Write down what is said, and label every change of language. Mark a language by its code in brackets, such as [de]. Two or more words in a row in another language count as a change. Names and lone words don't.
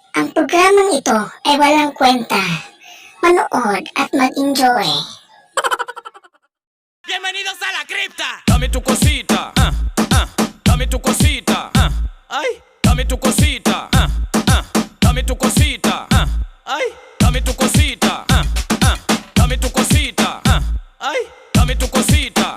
[tl] Ang programang ito ay walang kwenta. Manood at mag-enjoy. [es] Bienvenidos a la cripta. Dame tu cosita, dame tu cosita, ay, dame tu cosita, dame tu cosita, ay, dame tu cosita, dame tu cosita, ay, dame tu cosita,